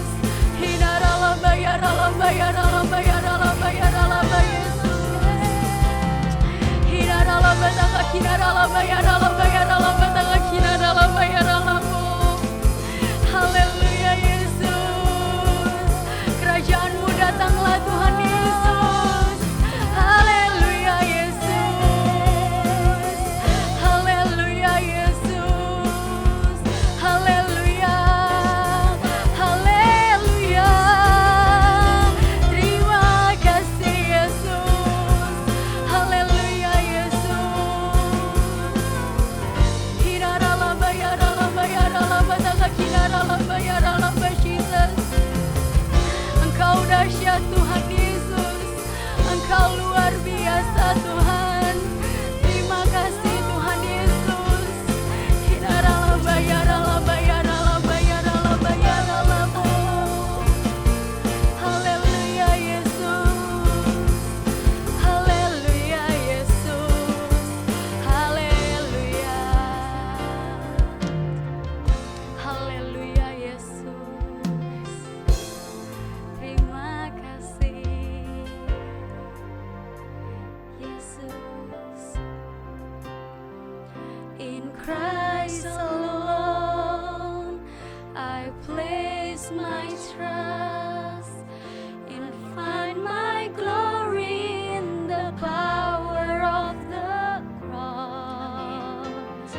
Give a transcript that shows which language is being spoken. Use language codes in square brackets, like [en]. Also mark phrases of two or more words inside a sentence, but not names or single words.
[id] Hinaralamba yaralamba yaralamba yaralamba yaralamba Yesus. Hinaralamba taka hinaralamba yaralamba yaralamba taka hinaralamba yaralamba. Haleluya Yesus. Kerajaan-Mu datanglah Tuhan Yesus. Haleluya Yesus. Haleluya Yesus. Haleluya. Haleluya. Terima kasih Yesus. Haleluya Yesus. Hiraralamba yaralamba yaralamba taka hiraralamba yaralamba Jesus. Engkau dahsyat Tuhan Yesus. Engkau luar biasa Tuhan. Terima kasih Tuhan Yesus. Hiraralamba yaralamba yaralamba yaralamba yaralamba. Haleluya Yesus. Haleluya Yesus. Haleluya. Haleluya Yesus. Terima kasih Yesus. [en] In Christ alone I place my trust and find my glory in the power of the cross.